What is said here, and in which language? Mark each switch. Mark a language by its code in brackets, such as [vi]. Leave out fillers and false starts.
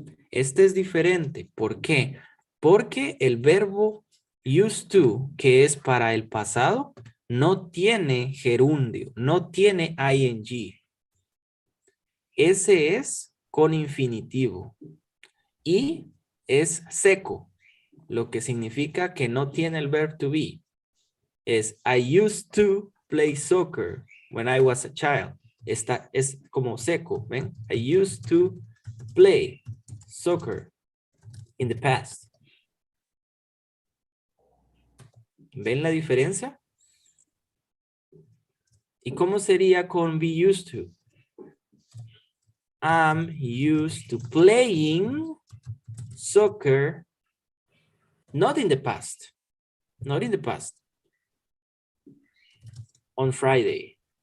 [es] Este es diferente. ¿Por qué? Porque el verbo used to, que es para el pasado, no tiene gerundio, no tiene ing. Ese es con infinitivo y es seco, lo que significa que no tiene el verb to be. [en] Es I used to play soccer when I was a child. [es] Esta es como seco, ¿ven? [en] I used to play soccer in the past. [es] ¿Ven la diferencia? ¿Y cómo sería con be used to? [en] I'm used to playing soccer, not in the past, not in the past, on Friday.